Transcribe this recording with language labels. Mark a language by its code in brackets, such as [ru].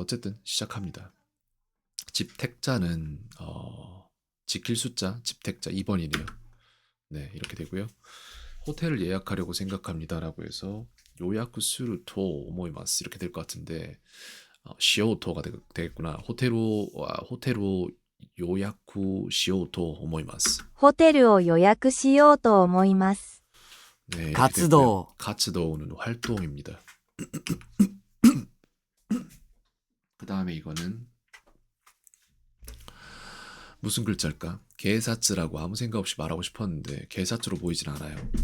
[ko] 어쨌든 시작합니다. 집택자는 지킬 숫자 집택자 2번이네요. 네, 이렇게 되고요. 호텔을 예약하려고 생각합니다라고 해서 [ja] 요야쿠 스루 토 오모이마스 [ko] 이렇게 될 것 같은데, 시오토가 되겠구나. [ja] 호테로 요야쿠 시오토 오모이마스. ホテルを予約しようと思います。 [ko] 네, 이렇게 됐고요. [ja] 活動 [ko] 가츠도우는 활동입니다. 그 다음에 이거는 무슨 글자일까? 게사츠라고 아무 생각 없이 말하고 싶었는데 게사츠로 보이진 않아요.